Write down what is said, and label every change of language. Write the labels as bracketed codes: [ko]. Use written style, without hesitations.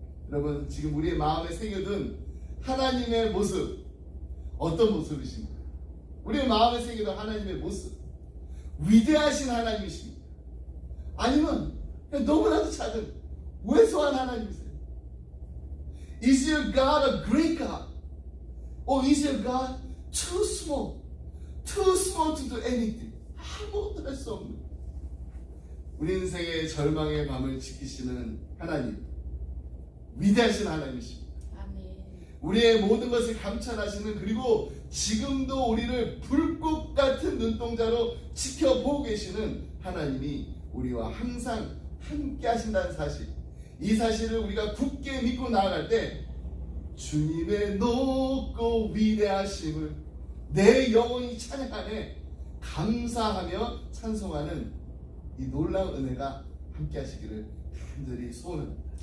[ko] 여러분, 지금 우리의 마음에 새겨둔 하나님의 모습, 어떤 모습이십니까? 우리의 마음에 새겨둔 하나님의 모습, 위대하신 하나님이십니까? 아니면 그냥 너무나도 작은 왜소한 하나님이세요? [en] Is your God a great God? Or is your God too small to do anything? [ko] 아무것도 할 수 없는 우리 인생의 절망의 밤을 지키시는 하나님, 위대하신 하나님이십니다. 아멘. 우리의 모든 것을 감찰하시는, 그리고 지금도 우리를 불꽃 같은 눈동자로 지켜보고 계시는 하나님이 우리와 항상 함께 하신다는 사실, 이 사실을 우리가 굳게 믿고 나아갈 때 주님의 높고 위대하심을 내 영혼이 찬양하네 감사하며 찬송하는 이 놀라운 은혜가 함께 하시기를 간절히 소원합니다.